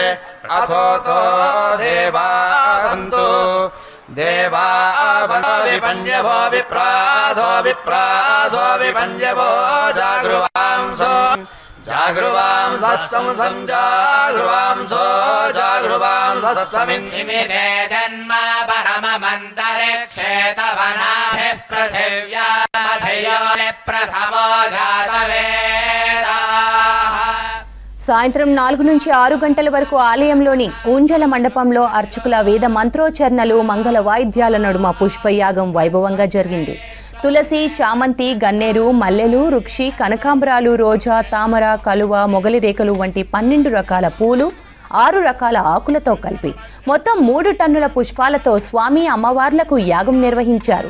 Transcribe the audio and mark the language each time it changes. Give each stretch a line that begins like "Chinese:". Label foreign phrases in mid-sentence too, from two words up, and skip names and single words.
Sanskrit: अथोतो देवावन्तु विपञ्जवो विप्रासो विपञ्जवो जागृवांसो जागृवांसं जागृवांसो जागृवांसमिन्दिमिरे जन्म परममन्तरिक्षेतवनाभिः पृथिव्यामधयोनि प्रथमो जातवेदाः।
Telugu: సాయంత్రం 4 నుంచి 6 గంటల వరకు ఆలయంలోని ఊంజల మండపంలో అర్చకుల వేద మంత్రోచ్చరణలు, మంగళ వాయిద్యాల నడుమ పుష్పయాగం వైభవంగా జరిగింది. తులసి, చామంతి, గన్నేరు, మల్లెలు, రుక్షి, కనకాంబరాలు, రోజా, తామర, కలువ, మొగలి రేఖలు వంటి 12 రకాల పూలు, 6 రకాల ఆకులతో కలిపి మొత్తం 3 టన్నుల పుష్పాలతో స్వామి అమ్మవార్లకు యాగం నిర్వహించారు.